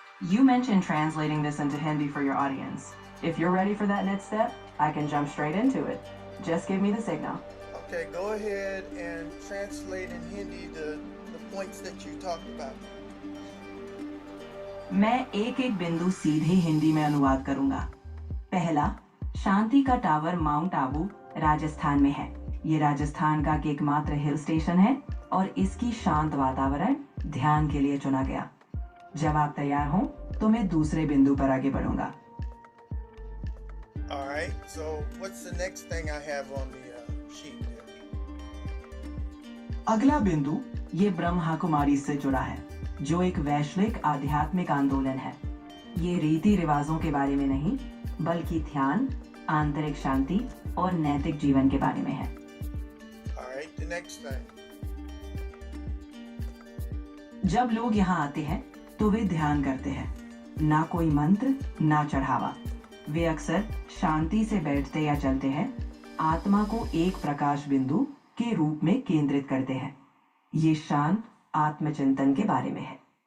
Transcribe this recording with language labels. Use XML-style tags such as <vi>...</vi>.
<en>You mentioned translating this into Hindi for your audience. If you're ready for that next step, I can jump straight into it. Just give me the signal. Okay, go ahead and translate in Hindi the points that you talked about.</en> <hi>मैं एक एक बिंदु सीधे हिंदी में अनुवाद करूंगा। पहला, शांति का टावर माउंट आबू राजस्थान में है। ये राजस्थान का एकमात्र हिल स्टेशन है और इसकी शांत वातावरण ध्यान के लिए चुना गया। जब आप तैयार हों, तो मैं दूसरे बिंदु पर आगे बढ़ूंगा।</hi> <en>All right. So what's the next thing I have on the sheet there?</en> <hi>अगला बिंदु ये ब्रह्मा कुमारी से जुड़ा है, जो एक वैश्विक आध्यात्मिक आंदोलन है। ये रीति रिवाजों के बारे में नहीं, बल्कि ध्यान, आंतरिक शांति और नैतिक जीवन के बारे में है।</hi> <en>All right, the next thing.</en> <hi>जब लोग यहाँ आते हैं तो वे ध्यान करते हैं, ना कोई मंत्र, ना चढ़ावा। वे अक्सर शांति से बैठते या चलते हैं, आत्मा को एक प्रकाश बिंदु के रूप में केंद्रित करते हैं। ये शांत आत्मचिंतन के बारे में है।</hi>